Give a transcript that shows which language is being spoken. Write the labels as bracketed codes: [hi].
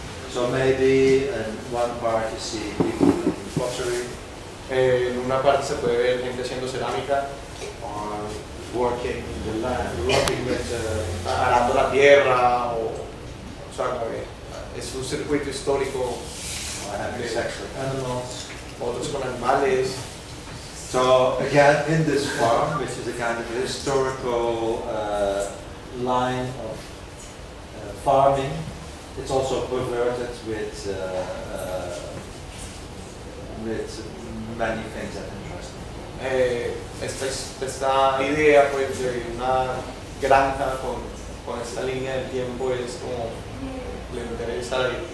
[en] So maybe in one part you see people making pottery. [es] En una parte se puede ver gente haciendo cerámica. [en] Working in the land, working with [es] arando la tierra, o sea, que es un circuito histórico. [en] Animals, [es] otros con animales. [en] So again, in this farm, which is a kind of historical line of farming, it's also perverted with many things that interest me. [es] Esta idea pues de una granja con esta línea del tiempo es como le interesa la